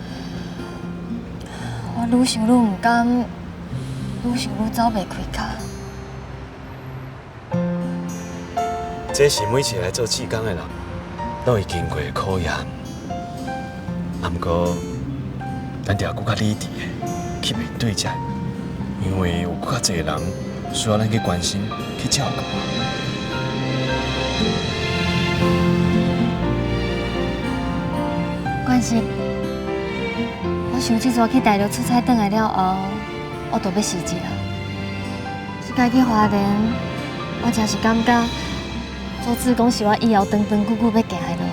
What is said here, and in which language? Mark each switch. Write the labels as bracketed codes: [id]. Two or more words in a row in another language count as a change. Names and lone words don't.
[nan] 我愈想愈毋甘，愈想愈走袂开脚。这是每一个来做志工的人，拢会经过的考验。啊，毋过，咱就要更较理智的去面对才，因为有更较侪人需要咱去关心、去照顾。关心，我想这阵去大陆出差回来了后，我就要辞职了。这届去花莲，我真是感觉做志工是我以后长长久久要行的路。